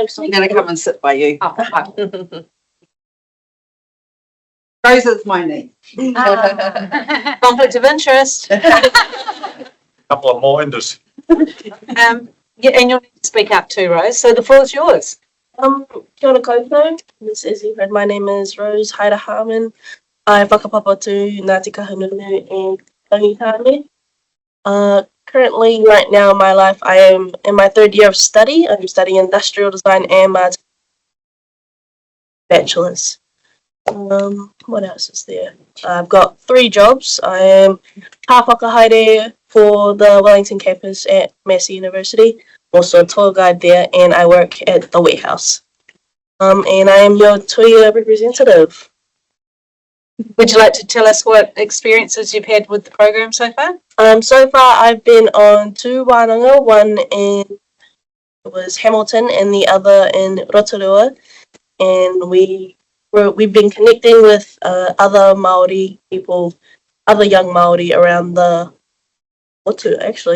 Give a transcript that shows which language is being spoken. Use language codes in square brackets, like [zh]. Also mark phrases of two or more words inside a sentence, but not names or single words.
[en] I'm going to come and sit by you. Oh, hi. Rose is my name. Conflict of interest. Couple of more indus. Yeah, and you'll need to speak up too, Rose. So the floor is yours. [mi] Kia ora koutou. [en] As you heard, my name is Rose Haida Harmon. I whakapapa to Ngāti Kahungunu and Tangitane. Currently, right now in my life, I am in my 3rd year of study. I'm studying industrial design and my bachelor's. What else is there? I've got 3 jobs. I am [mi] ka whakahaere [en] for the Wellington campus at Massey University, also a tour guide there, and I work at the warehouse. And I am your Tuia representative. Would you like to tell us what experiences you've had with the program so far? So far I've been on 2 wānanga, one in it was Hamilton and the other in Rotorua, and we've been connecting with other Māori people, other young Māori around the Motu actually.